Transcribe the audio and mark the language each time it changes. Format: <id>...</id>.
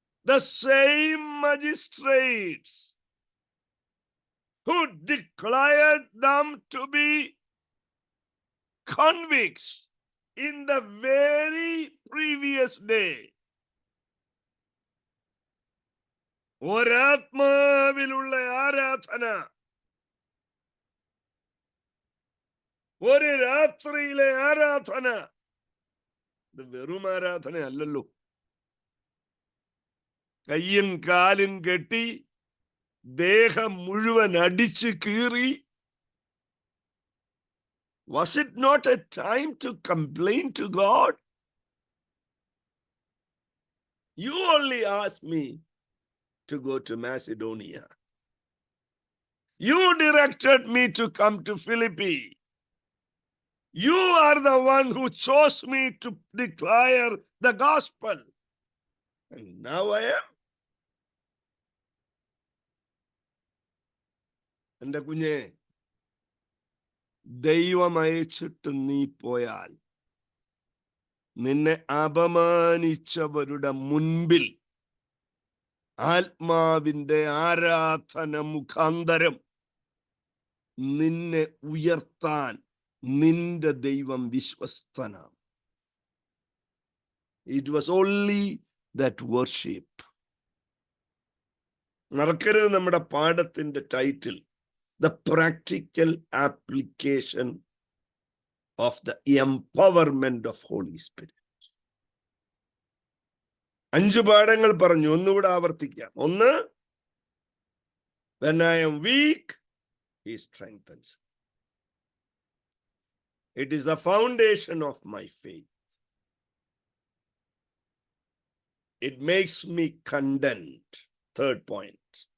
<en>The same magistrates who declared them to be convicts in the very previous day.</en> <ml>ഒരാത്മാവിലുള്ള ആരാധന, ഒരു രാത്രിയിലെ ആരാധന, ഇത് വെറും ആരാധന അല്ലല്ലോ. കയ്യും കാലും കെട്ടി ദേഹം മുഴുവൻ അടിച്ചു കീറി.</ml> <en>Was it not a time to complain to God? You only asked me to go to Macedonia. You directed me to come to Philippi. You are the one who chose me to declare the gospel. And now I am.</en> <ml>എന്റെ കുഞ്ഞെ, ദൈവം അയച്ചിട്ട് നീ പോയാൽ നിന്നെ അപമാനിച്ചവരുടെ മുൻപിൽ ആത്മാവിന്റെ ആരാധന മുഖാന്തരം നിന്നെ ഉയർത്താൻ നിന്റെ ദൈവം വിശ്വസ്തനാണ്.</ml> <en>It was only that worship.</en> <ml>മറക്കരുത് നമ്മുടെ പാഠത്തിന്റെ title,</ml> <en>The practical application of the empowerment of Holy Spirit.</en> <ml>5 പാഠങ്ങൾ പറഞ്ഞു, ഒന്നുകൂടെ ആവർത്തിക്കാം.</ml> <en>1, when I am weak, He strengthens. It is the foundation of my faith. It makes me content. 3rd point.</en>